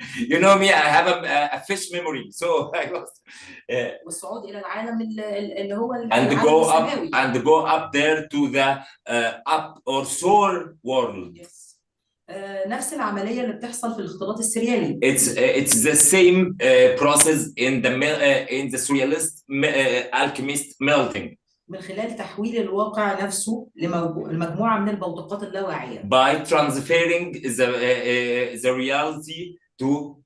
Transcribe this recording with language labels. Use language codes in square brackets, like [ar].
[en] You know me, I have a fish memory, so I lost. [ar] والصعود إلى العالم اللي هو [en] and go up there to the up or soul world. Yes. [ar] نفس العملية اللي بتحصل في الاختلاط السريالي. [en] It's the same process in the surrealist alchemist melting. [ar] من خلال تحويل الواقع نفسه لمجموعة من البوتقات اللاواعية. [en] By transferring the reality to